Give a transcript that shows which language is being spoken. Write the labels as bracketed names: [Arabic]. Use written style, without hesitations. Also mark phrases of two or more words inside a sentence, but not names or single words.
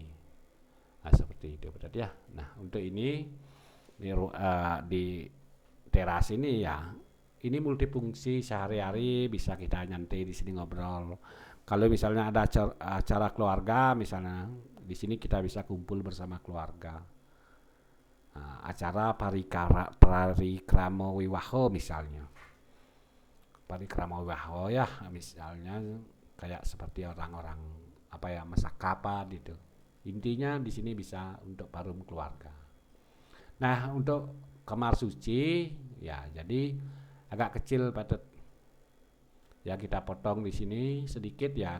[Indonesian] Nah seperti itu Pak Tet ya. Nah untuk ini di teras ini ya, ini multifungsi sehari-hari, bisa kita nyantai di sini ngobrol. Kalau misalnya ada acara keluarga, misalnya di sini kita bisa kumpul bersama keluarga. Acara parikrama wiwaho misalnya, parikrama wiwaho ya, misalnya kayak seperti orang-orang apa ya, masakapa gitu. Intinya di sini bisa untuk parum keluarga. Nah untuk kamar suci ya, jadi agak kecil Pak Tet. Ya kita potong di sini sedikit ya.